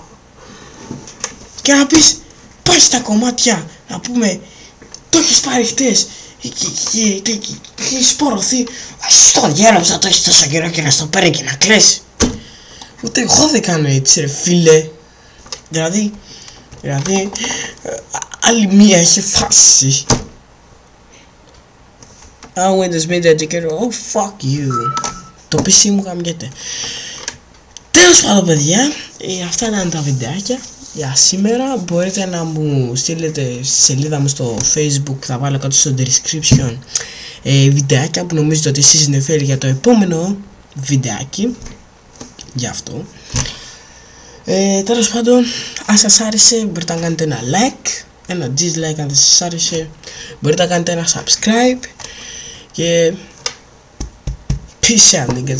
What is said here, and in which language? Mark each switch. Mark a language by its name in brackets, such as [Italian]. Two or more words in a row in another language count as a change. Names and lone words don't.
[Greek] Και να πεις, πάει στα κομμάτια, να πούμε, το έχεις πάρει χτες και έχεις πορωθεί. Στο γέρος να το έχεις τόσο καιρό και να στο παίρνει και να κλαις. Ούτε εγώ δεν κάνω έτσι ρε φίλε. Δηλαδή άλλη μία έχει φάση. [English] Windows Media Educator, oh fuck you. [Greek] Το PC μου γαμιέται. Τέλος πάντων παιδιά, αυτά ήταν τα βιντεάκια για σήμερα. Μπορείτε να μου στείλετε στη σελίδα μου στο Facebook, θα βάλω κάτω στο description, βιντεάκια που νομίζετε ότι εσείς ενδιαφέρει για το επόμενο βιντεάκι. Γι' αυτό τέλος πάντων, αν σας άρεσε μπορείτε να κάνετε ένα like, ένα dislike αν δεν σας άρεσε, μπορείτε να κάνετε ένα subscribe, και [English] peace out niggas.